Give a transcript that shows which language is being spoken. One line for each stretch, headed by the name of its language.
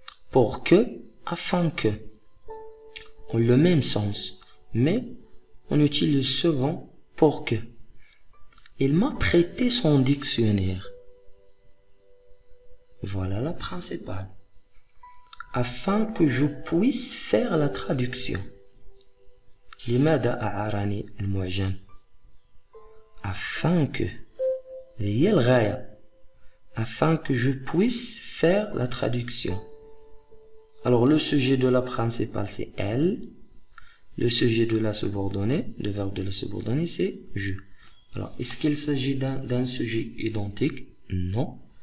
French: Pour que, afin que, ont le même sens, mais on utilise souvent pour que. Il m'a prêté son dictionnaire. Voilà la principale. Afin que je puisse faire la traduction.
Arabic: لماذا أعارني المعجم؟
French: Afin que.
Arabic: هي الغاية.
French: Afin que je puisse faire la traduction. Alors le sujet de la principale c'est elle. Le sujet de la subordonnée, le verbe de la subordonnée c'est je. Alors est-ce qu'il s'agit d'un sujet identique? Non.